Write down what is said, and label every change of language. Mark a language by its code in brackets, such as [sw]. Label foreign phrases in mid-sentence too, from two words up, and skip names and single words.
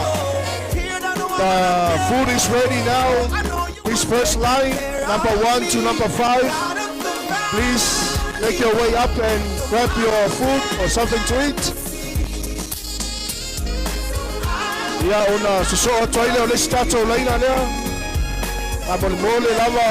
[en] The food is ready now. This first line, number 1 to number 5. Please make your way up and grab your food or something to eat. [sm] Ia ona susoa toile o le tatou laina lea fa'amolomole lava.